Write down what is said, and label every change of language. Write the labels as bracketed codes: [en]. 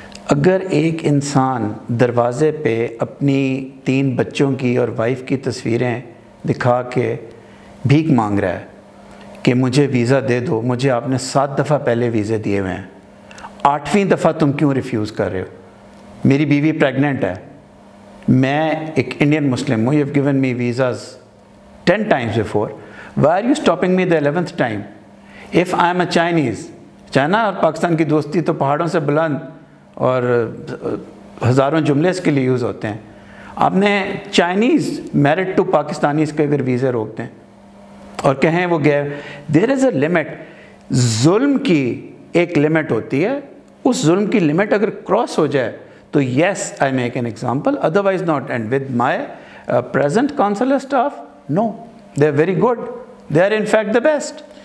[ur] اگر ایک انسان دروازے پہ اپنی 3 بچوں کی اور وائف کی تصویریں دکھا کے بھیک مانگ رہا ہے کہ مجھے ویزا دے دو، مجھے آپ نے 7 دفعہ پہلے ویزے دیے ہوئے ہیں، 8ویں دفعہ تم کیوں ریفیوز کر رہے ہو؟ میری بیوی پریگننٹ ہے، میں ایک انڈین مسلم ہوں، [en] You have given me visas 10 times before. Why are you stopping me the 11th time? If I am a Chinese، [ur] China اور پاکستان کی دوستی تو پہاڑوں سے بلند اور ہزاروں جملے اس کے لیے یوز ہوتے ہیں۔ آپ نے چائنیز میرڈ ٹو پاکستانیز کے اگر ویزے روک دیں اور کہیں وہ گئے، [en] There is a limit. [ur] ظلم کی ایک لمٹ ہوتی ہے، اس ظلم کی لمٹ اگر کراس ہو جائے تو [en] Yes I make an example, otherwise not. And with my present consular staff, no, they are very good, they are in fact the best.